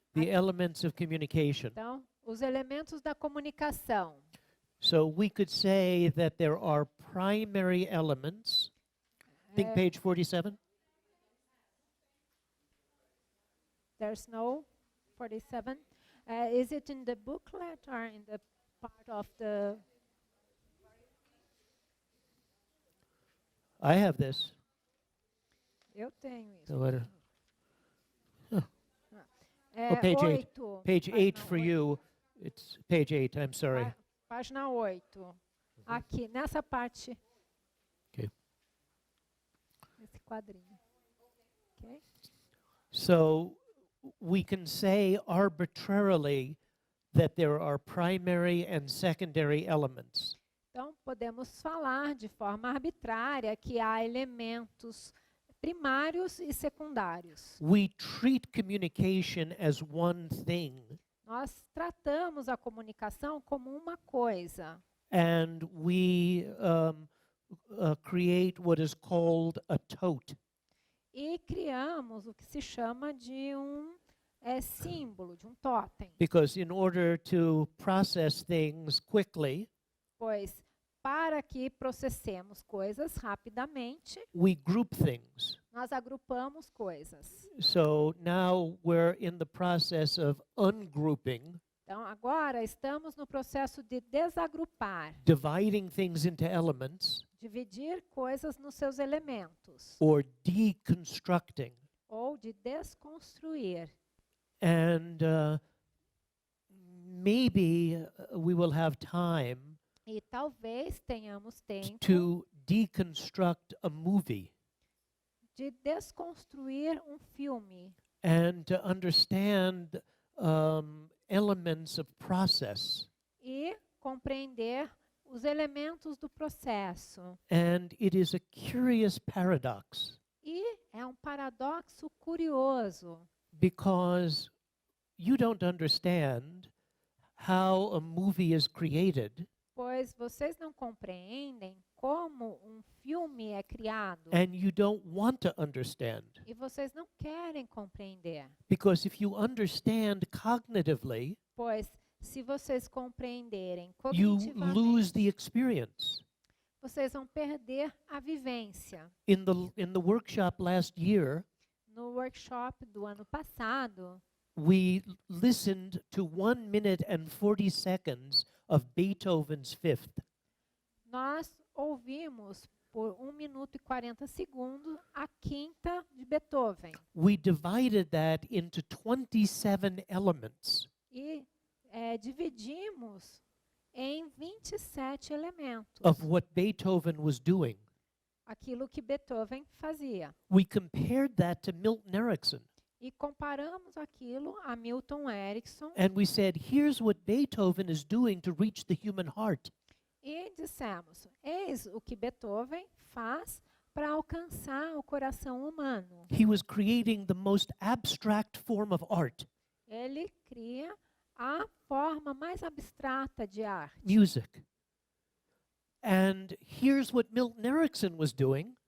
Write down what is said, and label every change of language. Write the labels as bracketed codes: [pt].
[en] The elements of communication. [pt] Então, os elementos da comunicação. [en] So we could say that there are primary elements. Think [pt] É, [en] page 47. There's no 47. Is it in the booklet or in the part of the... I have this. [pt] Eu tenho isso. [en] So I don't- [pt] É, [en] page 8. [pt] 8. [en] Page 8 [pt] página [en] for [pt] 8. [en] you. It's page 8. I'm sorry. [pt] Página 8. Aqui, nessa parte. [en] Okay. [pt] Nesse quadrinho. Ok? [en] So we can say arbitrarily that there are primary and secondary elements. [pt] Então, podemos falar de forma arbitrária que há elementos primários e secundários. [en] We treat communication as one thing, [pt] Nós tratamos a comunicação como uma coisa. [en] and we create what is called a tote. [pt] E criamos o que se chama de um símbolo, de um totem. [en] Because in order to process things quickly, [pt] Pois, para que processemos coisas rapidamente, [en] we group things. [pt] nós agrupamos coisas. [en] So now we're in the process of ungrouping, [pt] Então, agora estamos no processo de desagrupar, [en] dividing things into elements, [pt] dividir coisas nos seus elementos, [en] or deconstructing. [pt] ou de desconstruir. [en] And maybe we will have time [pt] E talvez tenhamos tempo [en] to deconstruct a movie [pt] de desconstruir um filme [en] and to understand elements of process. [pt] e compreender os elementos do processo. [en] And it is a curious paradox [pt] E é um paradoxo curioso, [en] because you don't understand how a movie is created, [pt] pois vocês não compreendem como um filme é criado [en] and you don't want to understand. [pt] e vocês não querem compreender, [en] Because if you understand cognitively, [pt] pois se vocês compreenderem [en] you lose [pt] cognitivamente, [en] the experience. [pt] vocês vão perder a vivência. [en] In the workshop last year, [pt] No workshop do ano passado, [en] we listened to 1 minute and 40 seconds of Beethoven's Fifth. [pt] nós ouvimos por 1 minuto e 40 segundos a quinta de Beethoven. [en] We divided that into 27 elements. [pt] E dividimos em 27 elementos [en] Of what Beethoven was doing. [pt] aquilo que Beethoven fazia. [en] We compared that to Milton Erickson, [pt] E comparamos aquilo a Milton Erickson [en] and we said, here's what Beethoven is doing to reach the human heart. [pt] e dissemos: eis o que Beethoven faz para alcançar o coração humano. [en] He was creating the most abstract form of art, [pt] Ele cria a forma mais abstrata de arte. [en] music. And here's what Milton Erickson was doing